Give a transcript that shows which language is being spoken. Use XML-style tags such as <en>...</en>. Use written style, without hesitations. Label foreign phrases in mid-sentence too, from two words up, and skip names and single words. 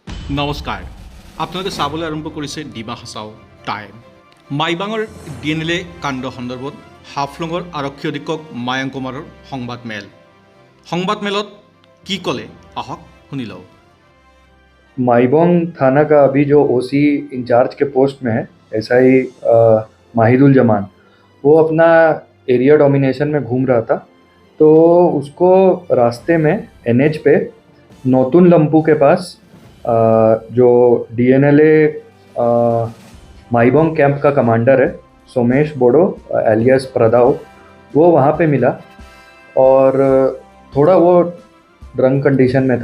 <as>নমস্কাৰ আপোনালোকে চাবলৈ আৰম্ভ কৰিছে ডিমা হাছাও টাইম মাইবাঙৰ DNLA কাণ্ড সন্দৰ্ভত হাফলঙৰ আৰক্ষী অধীক্ষক মায়াংক কুমাৰৰ সংবাদমেলত কি ক'লে আহক শুনি লওঁ।</as> <hi>माईबोंग थाना का अभी जो</hi> <en>OC in-charge</en> <hi>के पोस्ट में है SI माहिदुल जमान, वो अपना</hi> <en>area domination</en> <hi>में घूम रहा था। तो उसको रास्ते में NH पे नोतुन लंपू के पास जो DNLA माईबोंग कैंप का कमांडर है सोमेश बोडो एलियस प्रदाव, वो वहाँ पे मिला और थोड़ा वो</hi> <en>drunk condition</en> <hi>में था।</hi>